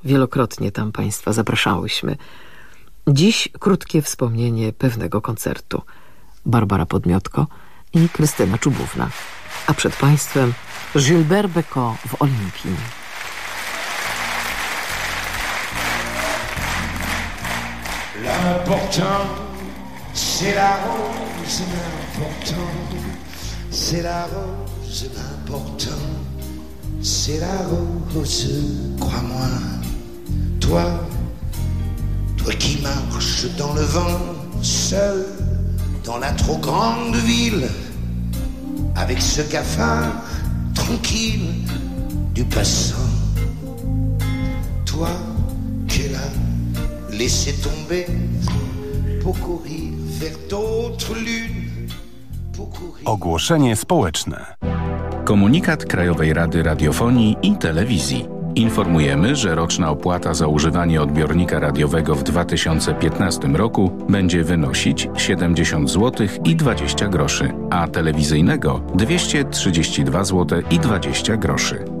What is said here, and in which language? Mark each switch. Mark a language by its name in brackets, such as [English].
[Polish] Wielokrotnie tam państwa zapraszałyśmy. Dziś krótkie wspomnienie pewnego koncertu. Barbara Podmiotko i Krystyna Czubówna. A przed państwem Gilbert Bécaud w Olimpii. [French] L'important, c'est la rose, l'important, c'est la rose, l'important. C'est la rose, crois-moi. Toi, toi qui marches dans le vent, seul, dans la trop grande ville, avec ce cafard tranquille du passant. Toi, qu'elle a laissé tomber pour courir vers d'autres lunes. Pour courir... [Polish] Ogłoszenie społeczne. Komunikat Krajowej Rady Radiofonii i Telewizji. Informujemy, że roczna opłata za używanie odbiornika radiowego w 2015 roku będzie wynosić 70 zł i 20 groszy, a telewizyjnego 232 zł i 20 groszy.